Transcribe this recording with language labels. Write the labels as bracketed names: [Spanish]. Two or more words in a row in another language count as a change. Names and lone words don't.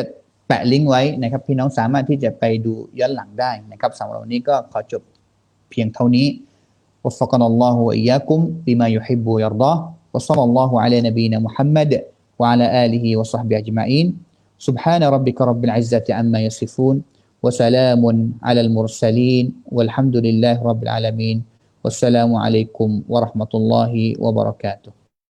[Thai] แปะลิงก์ไว้นะครับพี่น้องสามารถที่จะไปดูย้อนหลังได้นะครับสำหรับวันนี้ก็ขอจบเพียงเท่านี้ [Arabic] وفقنا الله وإياكم بما يحب ويرضى وصلى الله على نبينا محمد وعلى آله وصحبه أجمعين سبحان ربك رب العزة عما يصفون وسلام على المرسلين والحمد لله رب العالمين والسلام عليكم ورحمة الله وبركاته